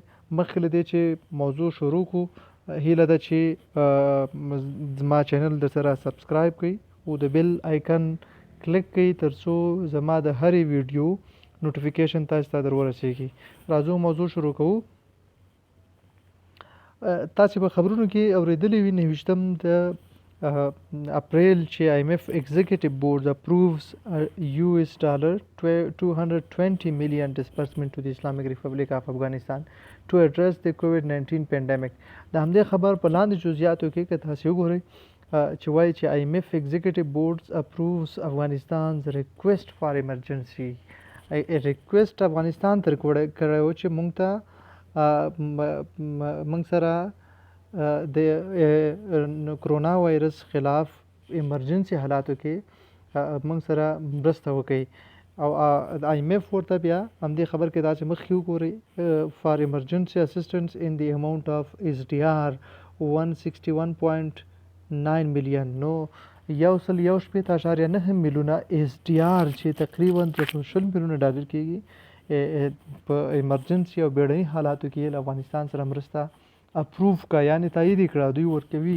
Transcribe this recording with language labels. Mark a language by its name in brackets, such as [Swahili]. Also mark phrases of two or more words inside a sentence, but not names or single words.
[Pashto] مخکې له دې چې موضوع شروع کړو، هیله ده چې زما چینل در سره سبسکرایب کړئ او د بیل آیکن کلیک کړئ ترڅو زما د هرې ویډیو نوټیفیکیشن تاسو ته در ورسیږي. راځو موضوع شروع کوو. تاسو په خبرونو کې اوریدلی وي 29 د اپریل چې [English] IMF executive board approves $220 million disbursement to the Islamic Republic of Afghanistan to address the COVID-19 pandemic. [Pashto] د همدې خبر په لاندې جزئیاتو کې که تاسو وګورئ چې وایي چې [English] IMF executive board approves افغانستان's request for emergency. [Pashto] ریکویسټ افغانستان تر کړی و چې موږ سره د کرونا وایرس خلاف ایمرجنسي حالاتو کې موږ سره مرسته وکړي. او آی ایم ایف ورته بیا همدې خبر کې دا چې مخکې وګورئ [English] for emergency assistance in the amount of SDR [Pashto] 161.9 میلیون، نو $161.9 میلیونه ایس ډي آر چې تقریبا $300 میلیونه کېږي په ایمرجنسي او بیړني حالاتو کې له افغانستان سره مرسته اپروو کا، یعنی تایید کړه، دوی ورکوي.